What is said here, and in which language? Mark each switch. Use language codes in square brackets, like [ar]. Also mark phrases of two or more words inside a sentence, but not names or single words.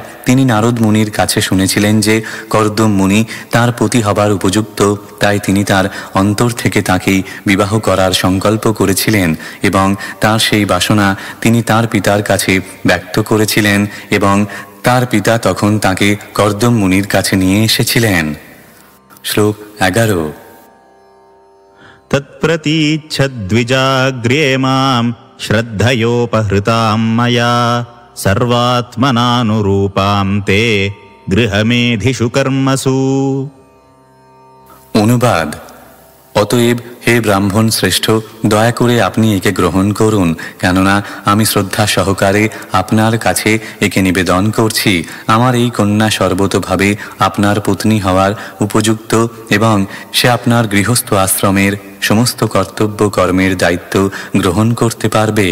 [bn] তিনি নারদ মুনির কাছে শুনেছিলেন যে কর্দম মুনি তাঁর পতি হবার উপযুক্ত, তাই তিনি তার অন্তর থেকে তাঁকেই বিবাহ করার সংকল্প করেছিলেন এবং তার সেই বাসনা তিনি তার পিতার কাছে ব্যক্ত করেছিলেন এবং তার পিতা তখন তাঁকে কর্দম মুনির কাছে নিয়ে এসেছিলেন। শ্লোক 11। [sa] तत्प्रतीच्छद्विजाग्र्ये मां श्रद्धयोपहृतां मया सर्वात्मनानुरूपां ते गृहमेधिषु कर्मसु। [bn] অনুবাদ: অতএব হে ব্রাহ্মণ শ্রেষ্ঠ, দয়া করে আপনি একে গ্রহণ করুন, কেননা আমি শ্রদ্ধা সহকারে আপনার কাছে একে নিবেদন করছি। আমার এই কন্যা সর্বতোভাবে আপনার পত্নী হওয়ার উপযুক্ত এবং সে আপনার গৃহস্থ আশ্রমের সমস্ত কর্তব্য কর্মের দায়িত্ব গ্রহণ করতে পারবে।